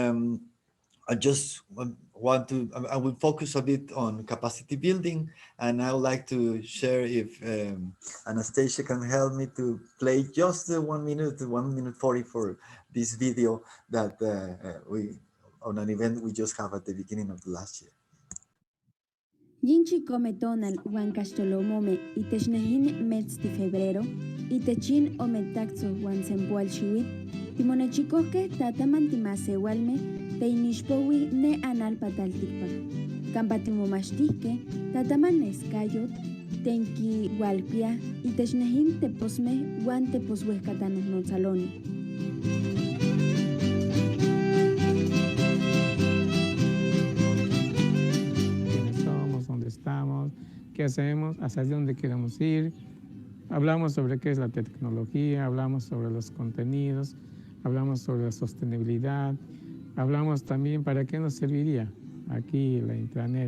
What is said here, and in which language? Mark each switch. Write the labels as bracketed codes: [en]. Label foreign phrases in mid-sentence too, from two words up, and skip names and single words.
[en] And I just want to, I will focus a bit on capacity building, and I would like to share if Anastasia can help me to play just 1 minute, 1:40 for this video that we, on an event we just have at the beginning of the last year. [nah] Yinchi cometonal huancastolomome itechnehin metz [es] de febrero, [nah] itechin ometaxo huansempual xiuit, timonechikohke tatamantimasewalme, teinixpowi ne analpataltikpak. Campatimomachtihke, tataman escayot, tenki hualpia, itechnehin teposme huan teposhuehcatanohnontzaloni. [es] Estamos, qué hacemos, hacia dónde queremos ir. Hablamos sobre qué es la tecnología, hablamos sobre los contenidos, hablamos sobre la sostenibilidad, hablamos también para qué nos serviría aquí la intranet.